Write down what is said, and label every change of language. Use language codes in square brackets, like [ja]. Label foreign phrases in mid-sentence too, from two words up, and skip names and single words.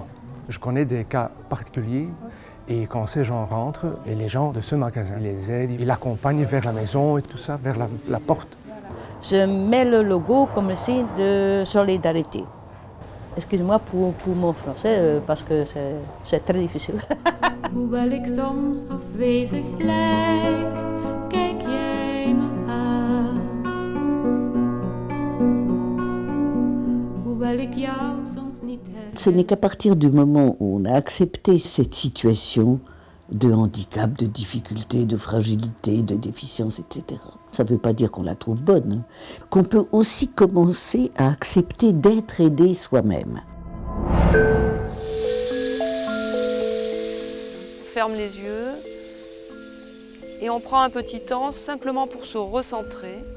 [fr] Je connais des cas particuliers et quand ces gens rentrent, et les gens de ce magasin les aident, ils l'accompagnent vers la maison et tout ça, vers la porte. Je mets le logo comme signe de solidarité. Excuse-moi pour mon français, parce que c'est très difficile. [nl] Hoewel ik soms afwezig lijk, kijk jij me aan. Hoewel ik jou soms niet herken. [fr] Ce n'est qu'à partir du moment où on a accepté cette situation de handicap, de difficulté, de fragilité, de déficience, etc. Ça ne veut pas dire qu'on la trouve bonne, hein, qu'on peut aussi commencer à accepter d'être aidé soi-même. On ferme les yeux et on prend un petit temps simplement pour se recentrer.